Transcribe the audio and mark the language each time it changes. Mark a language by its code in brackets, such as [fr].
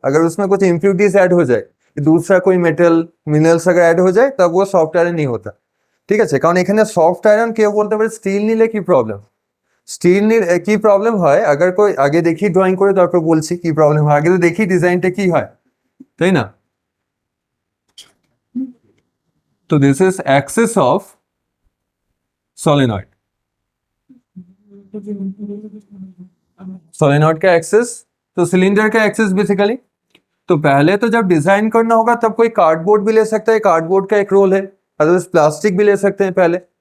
[hi] अगर उसमें कुछ इम्प्योरिटीज ऐड हो जाए, दूसरा कोई मेटल मिनरल्स अगर ऐड हो जाए, तब वो सॉफ्ट आयरन नहीं होता, [bn] ঠিক আছে। কারণ এখানে সফট আয়রন কেউ বলতে পারে স্টিল নিলে কি প্রবলেম, স্টিল নিলে কি প্রবলেম হয়, [hi] अगर कोई [bn] আগে দেখি ড্রয়িং করে তারপর বলছি কি প্রবলেম হয়, আগে তো দেখি ডিজাইনটা কি হয়, তাই না। তো this is Axis of solenoid, [hi] solenoid का एक्सेस, तो सिलेंडर का एक्सेस बेसिकली। तो पहले तो जब डिजाइन करना होगा तब कोई कार्डबोर्ड भी ले सकता है, कार्डबोर्ड का एक रोल है, अदरवाइज प्लास्टिक भी ले सकते हैं पहले।